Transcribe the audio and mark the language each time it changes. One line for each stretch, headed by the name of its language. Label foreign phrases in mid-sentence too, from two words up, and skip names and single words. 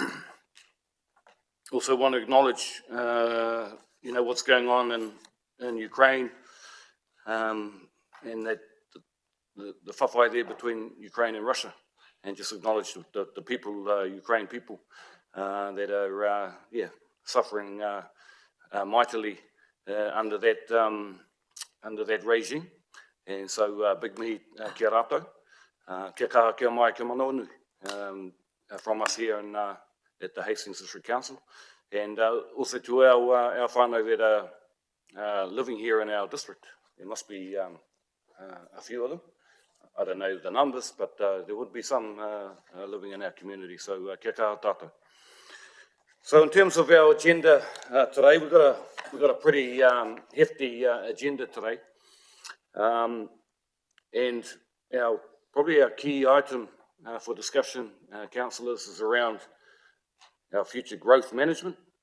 English: Also want to acknowledge what's going on in Ukraine, and that the whawhai there between Ukraine and Russia, and just acknowledge the people, Ukraine people, that are suffering mightily under that regime. And so big mihi
Māori: kia rātou, kia kaha kia mai kia manaonu
English: from us here at the Hastings District Council, and also to our whānau that are living here in our district. There must be a few of them. I don't know the numbers, but there would be some living in our community.
Māori: So kia kaha tātou.
English: So in terms of our agenda today, we've got a pretty hefty agenda today, and probably our key item for discussion, councillors, is around our future growth management.